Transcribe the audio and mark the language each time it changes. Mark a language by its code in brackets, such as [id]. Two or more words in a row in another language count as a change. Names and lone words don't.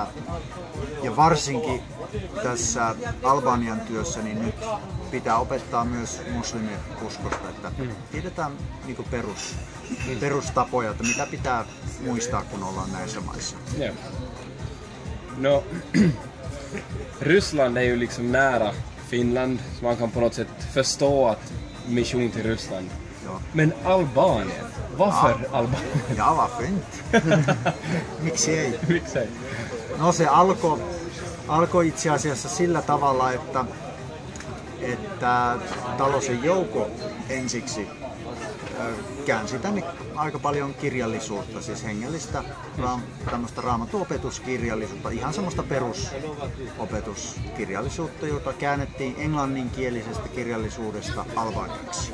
[fi] Ja varsinkin tässä Albanian työssä niin nyt pitää opettaa myös muslimikuskosta, että tiedetään niin perustapoja, että mitä pitää muistaa, kun ollaan näissä maissa. Ja. No, [sv] Ryssland är ju liksom nära Finland, så man kan på något sätt förstå att mission till Ryssland. Ja. Men Albanien, varför Albanien? Ja, varför inte? [fi] Miksi ei? Miksi ei? No se alkoi itse asiassa sillä tavalla, että Talosen Jouko ensiksi käänsi tänne aika paljon kirjallisuutta, siis hengellistä tämmöistä raamattuopetuskirjallisuutta, ihan semmoista perusopetuskirjallisuutta, jota käännettiin englanninkielisestä kirjallisuudesta albaniaksi.